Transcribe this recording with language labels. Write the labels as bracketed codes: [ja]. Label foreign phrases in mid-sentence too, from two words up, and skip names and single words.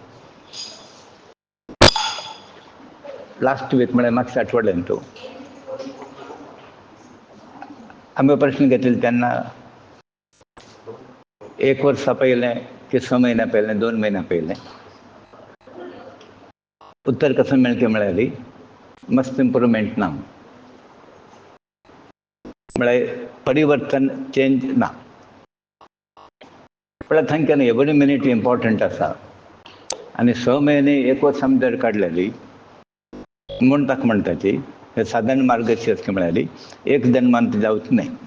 [en] last week [kok] म्हळ्यार मागच्या आठवड्यान तो आम्ही प्रश्न घेतले त्यांना 1 वर्षा पहिले की 6 महिन्या पहिले 2 महिन्या पहिले उत्तर कसं मेळचें म्हळ्यार मस्त इम्प्रुवमेंट ना म्हळ्यार परिवर्तन चेंज ना. म्हळ्यार तांच्यान [en] every minute important [kok] आसा आनी 6 म्हयने 1 वर्स आमी जर काडलेली म्हूण ताका म्हणटाची हे साधारण मार्गदर्शक म्हळ्यार एक जन्मांत जावच न्हय.